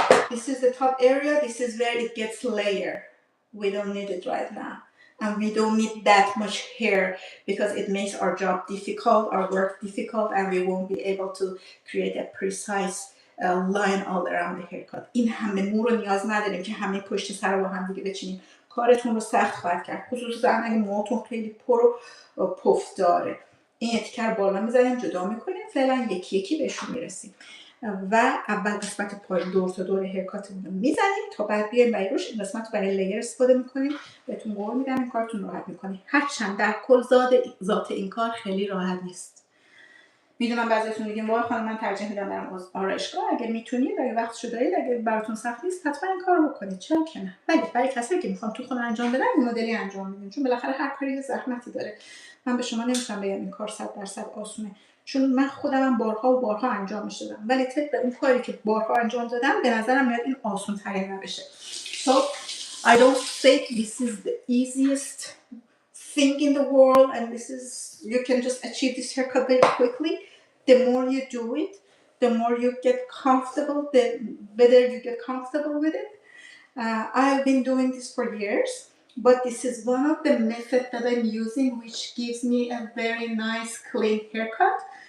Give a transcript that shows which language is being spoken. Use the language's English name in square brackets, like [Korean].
[English] This is the top area. This is where it gets layered. We don't need it right now. And we don't need that much hair because it makes our job difficult, our work difficult, and we won't be able to create a precise line all around the haircut. [Persian] این همه مو رو نیاز نداریم که همه پشت سر رو با هم دیگه بچینیم. کارتون رو سخت خواهد کرد، خصوصا اگه موهاتون خیلی پر و پف داره. این تیکر بالا میذاریم، جدا میکنیم، فعلا یکی یکی بهشون میرسیم و اول قسمت پایین دور تا دور هرکاتمون رو میزنیم تا بعد بیایم برای روش این قسمت رو برای لیر استفاده میکنیم. بهتون قول میدم این کارتون راحت میکنه، هرچند در کل ذات این کار خیلی راحت نیست. میدونم بعضیتون میگین وای خانم من ترجیح میدم برم آرایشگاه. اگه میتونید، اگه وقتشو دارید، اگه براتون سخت نیست، حتما این کارو بکنید، چرا که نه. ولی برای کسایی که میخوان تو خونه انجام بدن این مدلی انجام میدین، چون بالاخره هر کاری یه زحمتی داره. من به شما نمیتونم بگم این کار 100% آسونه، چون من خودم بارها و بارها انجامش دادم، ولی طبق اون کاری که بارها انجام دادم به نظرم میاد این آسون ترین روشه. [English] So I don't think this is the easiest thing in the world and this is you can just achieve this haircut very quickly. The more you do it, the more you get comfortable, the better you get comfortable with it. I've been doing this for years, but this is one of the methods that I'm using which gives me a very nice clean haircut.